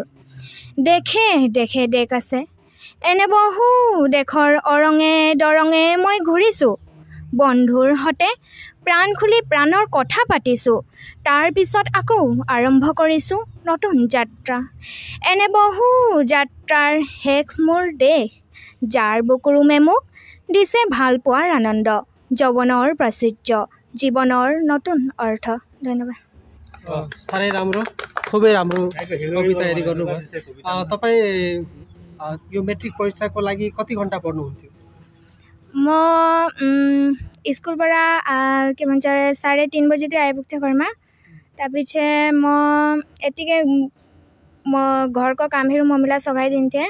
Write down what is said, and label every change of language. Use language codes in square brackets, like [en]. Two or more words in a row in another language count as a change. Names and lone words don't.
[as] দেখে দেখে দেশ আছে এনে বহু দেশৰ অৰঙে দৰঙে মই ঘূৰিছোঁ বন্ধুৰ হতে প্ৰাণ খুলি প্ৰাণৰ কথা পাতিছোঁ তাৰ পিছত আকৌ আৰম্ভ কৰিছোঁ নতুন যাত্ৰা এনে বহু যাত্ৰাৰ শেষ মোৰ দেশ যাৰ বুকুৰুমে মোক দিছে ভাল পোৱাৰ আনন্দ যৌৱনৰ প্ৰাচুৰ্য জীৱনৰ নতুন অৰ্থ। ধন্যবাদ। [ne] साह्रै राम्रो, खुबै राम्रो कविता हेरी गर्नुभयो। तपाईँ यो मेट्रिक परीक्षाको लागि कति घन्टा पढ्नुहुन्थ्यो? म स्कुलबाट के भन्छ 3:30 बजीतिर आइपुग्थेँ घरमा। তাৰপিছত यतिकै म घरको कामहरू मम्मीलाई सघाइदिन्थेँ।